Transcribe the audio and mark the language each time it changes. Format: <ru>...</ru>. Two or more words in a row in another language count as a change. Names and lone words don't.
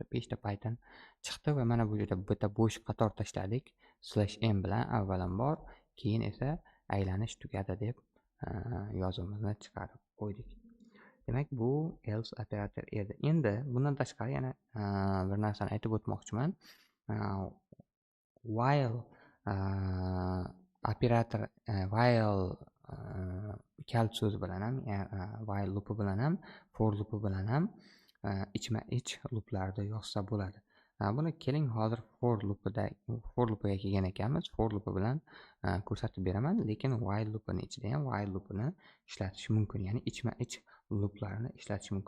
<uz>5 ta Python chiqdi va mana bu yerda bitta bo'sh qator tashladik. /n bilan avvalambor, keyin esa aylanish tugadi deb yozuvimizni chiqarib qo'ydik. Demak, bu else operator edi. Endi bundan tashqari yana bir narsani aytib o'tmoqchiman. While operator, while kalt so'z bilan ham,</uz> <en>while loop</en> <uz>bilan ham,</uz> <en>for loop</en> <uz>bilan ham ichma-ich looplarni yozsa bo'ladi. Buni keling hozir</uz> <en>for loopiga</en> <uz>kelgan ekanmiz.</uz> <en>For loop</en> <uz>bilan ko'rsatib beraman, lekin</uz> <en>while loopini</en> <uz>ichida ham</uz> <en>while loopini</en> <uz>ishlatish mumkin, ya'ni ichma-ich looplarni ishlatish mumkin.</uz>